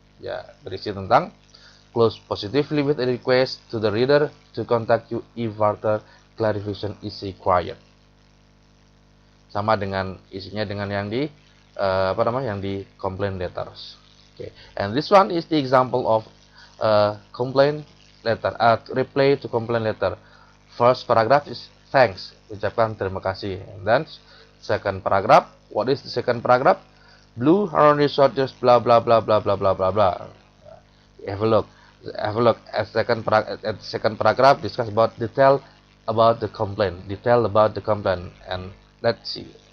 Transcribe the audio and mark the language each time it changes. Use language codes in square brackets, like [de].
[id] Ya, berisi tentang [en] close positively with a request to the reader to contact you if further clarification is required. [id] Sama dengan isinya dengan yang di yang di complaint letters. [en] Okay. And this one is the example of complaint letter, reply to complaint letter. First paragraph is thanks, [id] ucapkan terima kasih. [en] And then second paragraph, what is the second paragraph? Blue harmony soldiers blah blah blah blah blah blah blah blah. Have a look at second paragraph, discuss about detail about the complaint, and let's see.